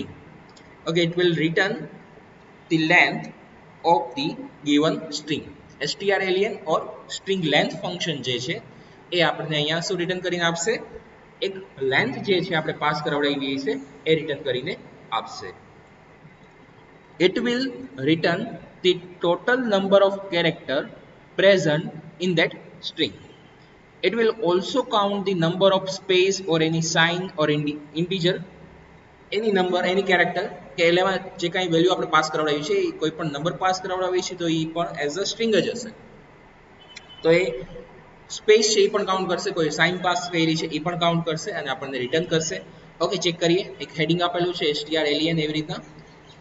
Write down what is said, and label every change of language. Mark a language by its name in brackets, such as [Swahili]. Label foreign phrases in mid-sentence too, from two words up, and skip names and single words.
[English] Okay, it will return the length of the given string. strlen or string length function [Gujarati] જે છે એ આપણને અહીંયા શું રિટર્ન કરીને આપશે, એક લેન્થ જે છે આપણે પાસ કરાવડાવી છે એ રિટર્ન કરીને આપશે. [English] It will return the total number of character present in that string. It will also count the number of space or any sign or any integer, any number, any character [Gujarati] કે એમાં જે કાંઈ વેલ્યુ આપણે પાસ કરાવડાવી છે એ કોઈ પણ નંબર પાસ કરાવડાવી છે તો એ પણ [English] as a string [Gujarati] જ હશે. તો એ સ્પેસ છે એ પણ કાઉન્ટ કરશે, કોઈ સાઇન પાસ કરી છે એ પણ કાઉન્ટ કરશે અને આપણને રિટર્ન કરશે. ઓકે, ચેક કરીએ. એક હેડિંગ આપેલું છે strlen એવી રીતના.